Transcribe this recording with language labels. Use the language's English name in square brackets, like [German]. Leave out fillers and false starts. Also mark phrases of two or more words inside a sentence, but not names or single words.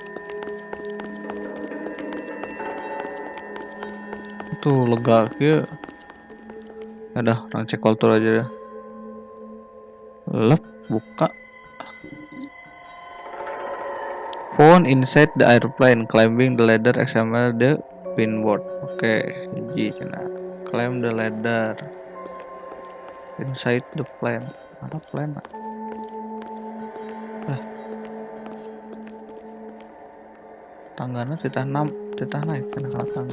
[Indonesian] Tuh lega ya. Udah, orang cek wardrobe aja deh. Lep, buka. [English] Phone inside the airplane, climbing the ladder, examine the pinboard. [Indonesian] Oke, [Sundanese] hiji cenah. [English] Climb the ladder inside the plane. [Indonesian] Mana plane? [Sundanese] Tanggana titah naik kana tangga.